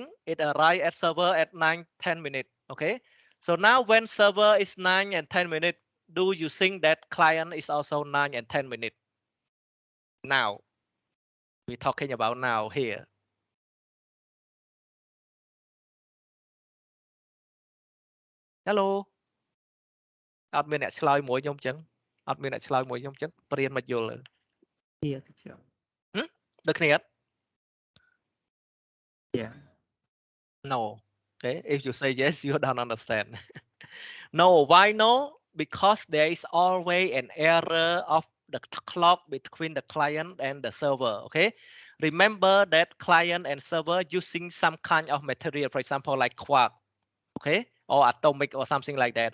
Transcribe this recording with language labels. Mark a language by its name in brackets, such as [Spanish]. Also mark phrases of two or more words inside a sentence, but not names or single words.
[English] it arrive at server at 9-10 minutes okay so now when server is 9 and 10 minutes do you think that client is also 9 and 10 minutes now we're talking about now here hello [Khmer] អត់មានអ្នកឆ្លើយមួយខ្ញុំចឹងអត់មានអ្នកឆ្លើយមួយខ្ញុំចឹងព្រានមកយល់ [English] Yeah, teacher. [Khmer] ដូចគ្នាអត់ [English] Yeah. No. Okay, if you say yes, you don't understand. No, why no? Because there is always an error of the clock between the client and the server. Okay, remember that client and server using some kind of material, for example, like quark, okay, or atomic or something like that.